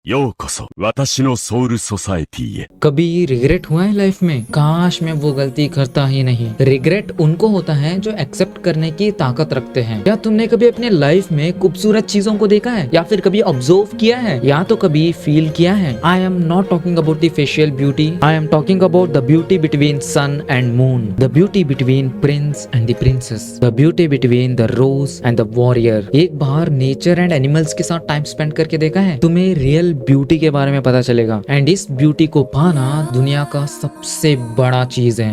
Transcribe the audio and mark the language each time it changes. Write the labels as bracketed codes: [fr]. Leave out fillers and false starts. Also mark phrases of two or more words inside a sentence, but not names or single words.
[ja] ようこそ私のソウルソサエティへ。 [hi] कभी रिग्रेट हुआ है लाइफ में? काश मैं वो गलती करता ही नहीं। रिग्रेट उनको होता है जो एक्सेप्ट करने की ताकत रखते हैं। क्या तुमने कभी अपने लाइफ में खूबसूरत चीजों को देखा है या फिर कभी ऑब्जर्व किया है या तो कभी फील किया है? [en] I am not talking about the facial beauty, I am talking about the beauty between sun and moon, the beauty between prince and the princess, the beauty between the rose and the warrior. [hi] एक बार [en] nature and animals [hi] के साथ [en] time spend [hi] करके देखा है, तुम्हें [en] real beauty [hi] के बारे में पता चलेगा। एंड इस ब्यूटी को पाना दुनिया का सबसे बड़ा चीज है।